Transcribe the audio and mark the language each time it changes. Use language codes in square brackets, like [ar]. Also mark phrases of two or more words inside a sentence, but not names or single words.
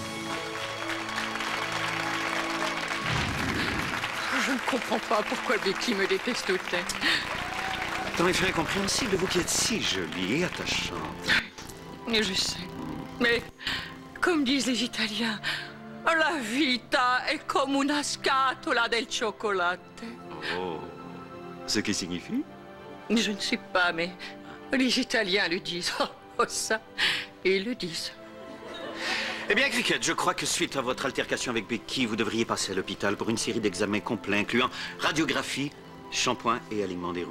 [fr] Je ne comprends pas pourquoi Becky me déteste autant. Tant il serait compréhensible, vous qui êtes si jolie et attachante. Je sais. Mais, comme disent les Italiens, [it] la vita è come una scatola del cioccolato. [fr] Oh, ce qui signifie? Je ne sais pas, mais les Italiens le disent. Oh, ça, ils le disent. Eh bien, Cricket, je crois que suite à votre altercation avec Becky, vous devriez passer à l'hôpital pour une série d'examens complets, incluant radiographie, shampoing et alignement des roues.